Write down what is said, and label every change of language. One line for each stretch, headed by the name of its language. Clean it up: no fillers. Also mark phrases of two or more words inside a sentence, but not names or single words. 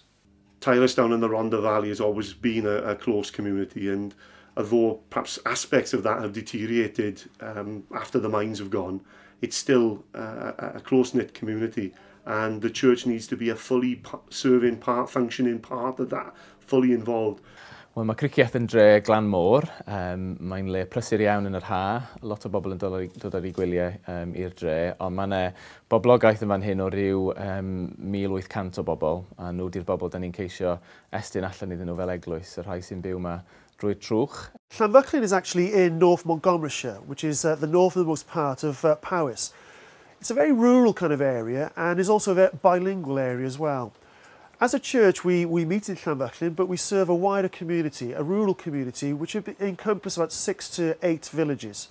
English: Tylus down in the Rhondda Valley has always been a close community, and although perhaps aspects of that have deteriorated after the mines have gone, it's still a close-knit community, and the church needs to be a fully serving part, functioning part of that, fully involved.
Welsh: Wel, mae Cymrugyfan yn dre glan môr. Mae'n le prysur iawn yn yr ha. Lot o bobl yn dod ar ei gwyliau i'r dre, ond mae boblogaeth yn fan hyn o ryw 1,800 o bobl, a nhw di'r bobl da ni'n ceisio estyn allan iddyn nhw fel eglwys, y rhai sy'n byw yma drwy'r trwch.
English: Llanfychlin is actually in North Montgomeryshire, which is the northernmost part of Powys. It's a very rural kind of area and is also a very bilingual area as well. As a church, we meet in Llanfychlin, but we serve a wider community, a rural community, which encompasses about 6 to 8 villages.